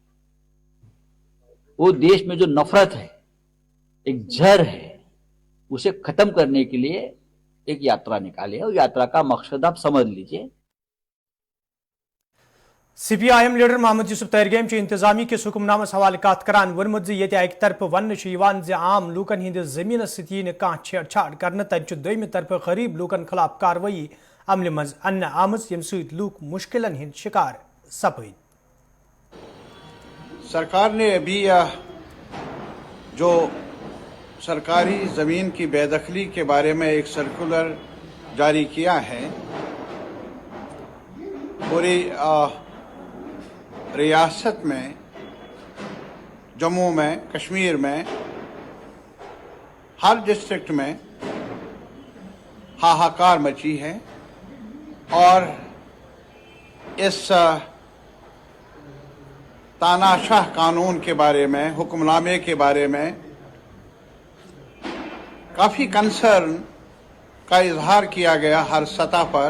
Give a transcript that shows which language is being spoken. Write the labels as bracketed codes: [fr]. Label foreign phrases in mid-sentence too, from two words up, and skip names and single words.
[hi] वो देश में जो नफरत है, एक जहर है, उसे खत्म करने के लिए एक यात्रा निकाली है। और यात्रा का मकसद आप समझ लीजिए। [ks] CPIM लीडर मोहम्मद यूसुफ तैरगेम इंतजामी के हुक्मनामस हवाले कत करान वोनमुत ये एक तरफ वन आम लूकन हिंद जमीन सत कह छेड़छाड़ कर तब दोम तरफ गरीब लूकन खिलाफ कार्रवाई अमल मज अन्न आमज यम सत लूक मुश्किलन हिंद शिकार सपद। [hi] सरकार ने अभी जो सरकारी ज़मीन की बेदखली के बारे में एक सर्कुलर जारी किया है, पूरी रियासत में, जम्मू में, कश्मीर में हर डिस्ट्रिक्ट में हाहाकार मची है और इस तानाशाह कानून के बारे में, हुक्मनामे के बारे में काफ़ी कंसर्न का इजहार किया गया हर सतह पर।